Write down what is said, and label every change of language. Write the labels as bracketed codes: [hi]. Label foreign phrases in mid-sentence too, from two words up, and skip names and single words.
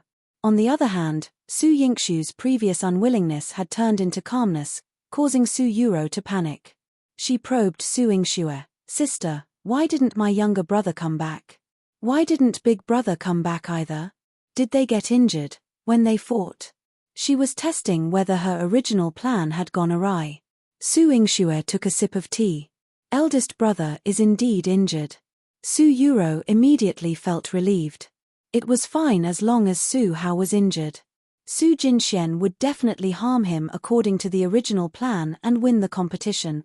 [en] On the other hand, Su Yingshu's previous unwillingness had turned into calmness, causing Su Yuro to panic. She probed Su Yingxue. Sister, why didn't my younger brother come back? Why didn't big brother come back either? Did they get injured when they fought? She was testing whether her original plan had gone awry. Su Yingxue took a sip of tea. Eldest brother is indeed injured. Su Yuro immediately felt relieved. It was fine as long as Su Hao was injured. Su Jinxian would definitely harm him according to the original plan and win the competition.